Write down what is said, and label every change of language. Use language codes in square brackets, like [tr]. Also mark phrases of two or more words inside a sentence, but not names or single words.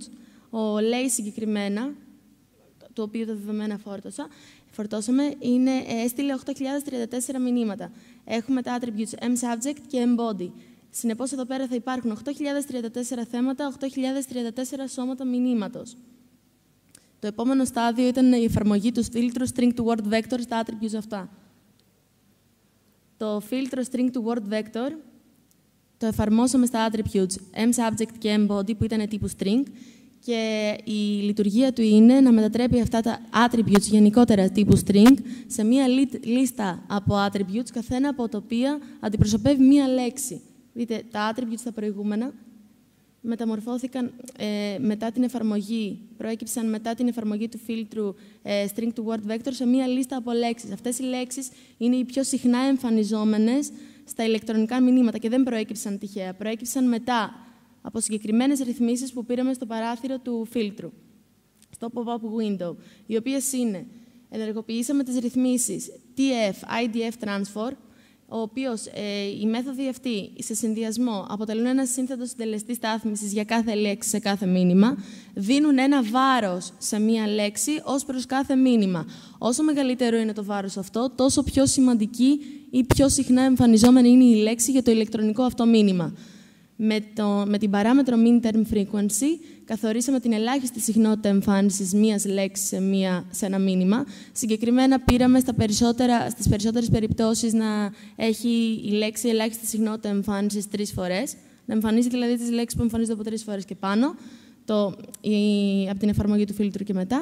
[el] Ο Lay συγκεκριμένα, το οποίο τα δεδομένα φορτώσαμε, έστειλε 8.034 μηνύματα. Έχουμε τα attributes mSubject και embody. Συνεπώς, εδώ πέρα θα υπάρχουν 8.034 θέματα, 8.034 σώματα μηνύματος. Το επόμενο στάδιο ήταν η εφαρμογή του φίλτρου [en] string to word vector [el] στα attributes αυτά. Το φίλτρο [en] string to word vector [el] το εφαρμόσαμε στα attributes mSubject και embody, που ήταν τύπου string, και η λειτουργία του είναι να μετατρέπει αυτά τα attributes γενικότερα τύπου string σε μία λίστα από attributes, καθένα από τα οποία αντιπροσωπεύει μία λέξη. Δείτε, τα attributes τα προηγούμενα μεταμορφώθηκαν μετά την εφαρμογή, προέκυψαν μετά την εφαρμογή του φίλτρου [en] string to word vector [el] σε μία λίστα από λέξεις. Αυτές οι λέξεις είναι οι πιο συχνά εμφανιζόμενες στα ηλεκτρονικά μηνύματα και δεν προέκυψαν τυχαία. Προέκυψαν μετά από συγκεκριμένες ρυθμίσεις που πήραμε στο παράθυρο του φίλτρου, στο [en] pop-up window, [el] οι οποίες είναι: ενεργοποιήσαμε τις ρυθμίσεις TF, [en] IDF transfer, [el] ο οποίος οι μέθοδοι αυτοί σε συνδυασμό αποτελούν ένα σύνθετο συντελεστή στάθμισης για κάθε λέξη σε κάθε μήνυμα, δίνουν ένα βάρος σε μία λέξη ως προς κάθε μήνυμα. Όσο μεγαλύτερο είναι το βάρος αυτό, τόσο πιο σημαντική ή πιο συχνά εμφανιζόμενη είναι η λέξη για το ηλεκτρονικό αυτό μήνυμα. Με την παράμετρο [en] mean-term frequency [el] καθορίσαμε την ελάχιστη συχνότητα εμφάνισης μίας λέξης σε ένα μήνυμα. Συγκεκριμένα πήραμε στις περισσότερες περιπτώσεις να έχει η λέξη ελάχιστη συχνότητα εμφάνισης 3 φορές. Να εμφανίζει δηλαδή τις λέξεις που εμφανίζονται από 3 φορές και πάνω, από την εφαρμογή του φίλτρου και μετά.